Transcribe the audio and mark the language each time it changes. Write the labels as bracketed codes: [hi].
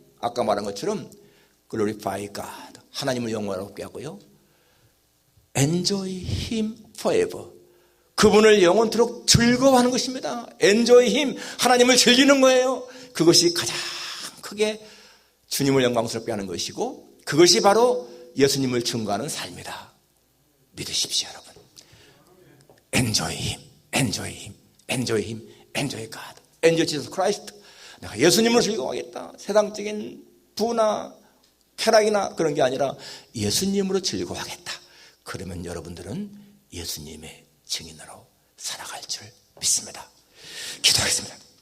[ko] 아까 말한 것처럼 [en] glorify God [ko] 하나님을 영광롭게 하고요 [en] enjoy Him forever [ko] 그분을 영원토록 즐거워하는 것입니다. [en] enjoy Him [ko] 하나님을 즐기는 거예요. 그것이 가장 크게 주님을 영광스럽게 하는 것이고 그것이 바로 예수님을 증거하는 삶이다. 믿으십시오 여러분. [en] Enjoy Him, Enjoy Him, Enjoy Him, Enjoy God, Enjoy Jesus Christ. [ko] 내가 예수님을 즐거워하겠다. 세상적인 부나 쾌락이나 그런 게 아니라 예수님으로 즐거워하겠다. 그러면 여러분들은 예수님의 증인으로 살아갈 줄 믿습니다. 기도하겠습니다.